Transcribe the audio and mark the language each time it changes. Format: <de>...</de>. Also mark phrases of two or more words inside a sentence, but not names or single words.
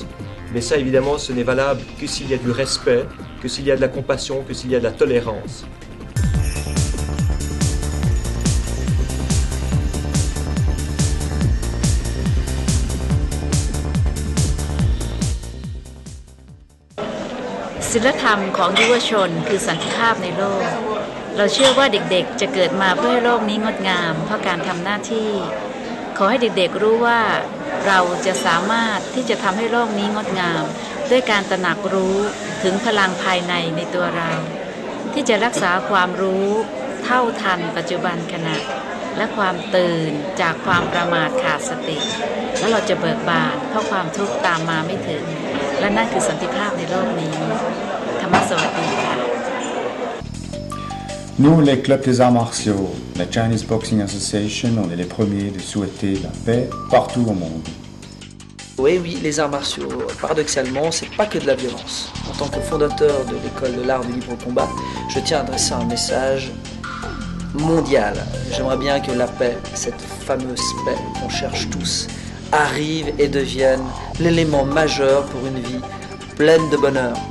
<fr>Mais ça, évidemment, ce n'est valable que s'il y a du respect, que s'il y a de la compassion, que s'il y a de la tolérance.</fr> <th>Le ศีลธรรมของยุวชนคือสันติภาพในโลกเราเชื่อว่าเด็กๆจะเกิดมาเพื่อให้โลกนี้งดงามเพราะ การทำหน้าที่ขอให้เด็กๆรู้ว่าเราจะสามารถที่จะทำให้โลกนี้งดงามด้วยการตระหนักรู้ถึงพลังภายในในตัวเราที่จะรักษาความรู้เท่าทันปัจจุบันขณะและความตื่นจากความประมาทขาดสติแล้วเราจะเบิกบานเพราะความทุกข์ตามมาไม่ถึงและนั่นคือสันติภาพในโลกนี้ธรรมสวัสดีค่ะ</th> <fr>Nous, les clubs des arts martiaux, la Chinese Boxing Association, on est les premiers de souhaiter la paix partout au monde. Oui, les arts martiaux, paradoxalement, c'est pas que de la violence. En tant que fondateur de l'école de l'art du libre combat, je tiens à adresser un message mondial. J'aimerais bien que la paix, cette fameuse paix qu'on cherche tous, arrive et devienne l'élément majeur pour une vie pleine de bonheur.</fr>